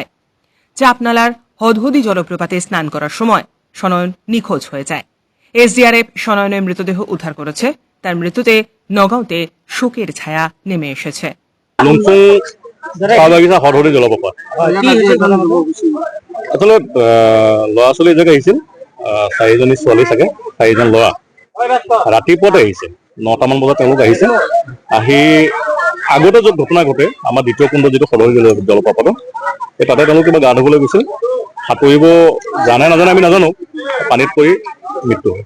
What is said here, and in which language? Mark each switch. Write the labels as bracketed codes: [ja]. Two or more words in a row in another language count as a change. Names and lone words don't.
[bn] চাপনালার হদহুদি জলপ্রপাতে স্নান করার সময় সনয়ন নিখোঁজ হয়ে যায়। SDRF সনয়নের মৃতদেহ উদ্ধার করেছে। তার মৃত্যুতে নগাঁওতে শোকের ছায়া নেমে এসেছে। [as] জলপ্রপাত আসলে ল'ৰা ছোৱালী এজাক আহিছিল, 4জনী ছোৱালী চাগে 4জন ল'ৰা ৰাতিপুৱাতে আহিছে, 9টামান বজাত তেওঁলোক আহিছে। আহি আগতে য'ত ঘটনা ঘটে আমাৰ দ্বিতীয় কুণ্ড যিটো সদৰী জলপ্ৰপাত, এই তাতে তেওঁলোক কিবা গা ধুবলৈ গৈছিল। সাঁতুৰিব জানে নাজানে আমি নাজানো, পানীত পৰি মৃত্যু হয়।